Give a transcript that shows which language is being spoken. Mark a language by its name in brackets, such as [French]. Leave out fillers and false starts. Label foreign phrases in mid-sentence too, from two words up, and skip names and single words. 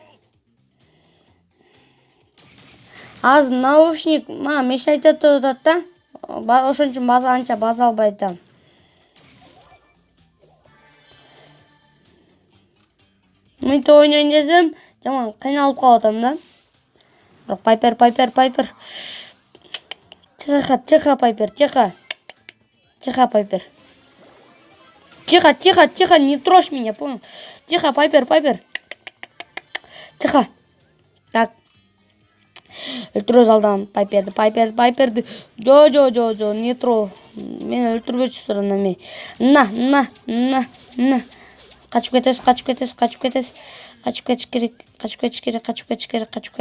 [Kyrgyz] Аз наушник мешать этип атат да. Ошон үчүн анча баса албайт да. Мынтип ойнойн десем, жаман кыйналып калып атам да. [Russian] Бирок Пайпер. Тихо, Пайпер. Тихо, не трожь меня, понял? Тихо, Пайпер. Тихо. Так. [Kyrgyz] Өлтүрөбүз алдан Пайперди. Жо, [Russian] не тро. [Kyrgyz] Мени өлтүрбөчүсүр ана. На. Качып кетесиз. Качып кетиш керек.